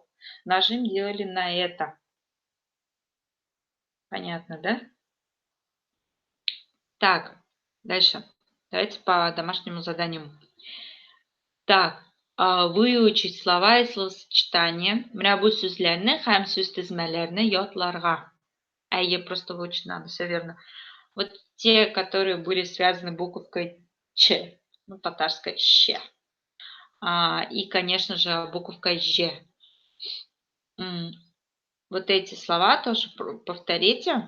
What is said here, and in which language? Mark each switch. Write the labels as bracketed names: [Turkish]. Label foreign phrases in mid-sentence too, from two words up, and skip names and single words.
[Russian] Нажим делали на это. Понятно, да? Так, дальше. Давайте по домашнему заданию. Так, выучить слова и словосочетания. [Tatar] Менә бу сүзләрне һәм сүз тезмәләрне ятларга. Әйе, [Russian] просто выучить надо, все верно. Вот те, которые были связаны буковкой Ч, ну, татарской Щ. И, конечно же, буковкой Ж. Вот эти слова тоже повторите.